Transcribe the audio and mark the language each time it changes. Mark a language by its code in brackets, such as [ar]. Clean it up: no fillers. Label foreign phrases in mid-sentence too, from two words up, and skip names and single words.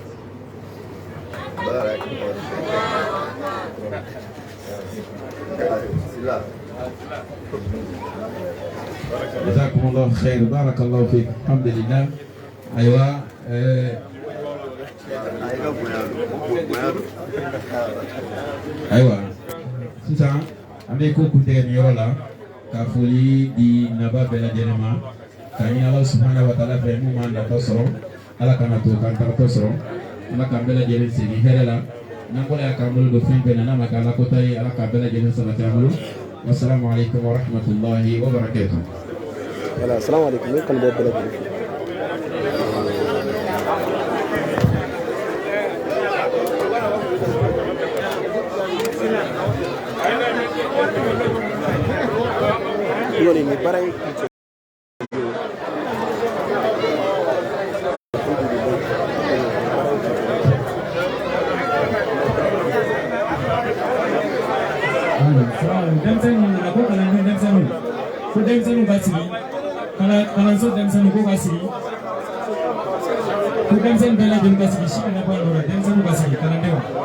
[ar] بارك الله جزاكم الله خير بارك الله فيك الحمد لله أيوة أيوة [bm] sisan an bɛ ko kuntɛgɛ nin yɔrɔ la ka foli di naba bɛɛ lajɛlen ma ka ɲini Ala [ar] سبحانه وتعالى [bm] fɛ mun m'an natɔ sɔrɔ Ala kana to k'an taratɔ sɔrɔ Ala k'an bɛɛ lajɛlen segin hɛrɛ la n'an bɔra yan k'an bolo don fɛn fɛn na n'a ma kɛ Ala kota ye Ala k'an bɛɛ lajɛlen sabati an bolo [ar] والسلام عليكم ورحمة الله وبركاته. [bm] Voilà, [ar] السلام عليكم [bm] ne kan bɔ bɛɛ lajɛlen. Yoni ni bara in denmisɛnninw ka sigi kalanso denmisɛnninw ko ka sigi ko denmisɛnnin bɛɛ lajɛlen ka sigi si kana bɔ a nɔ la denmisɛnninw ka sigi kalandenw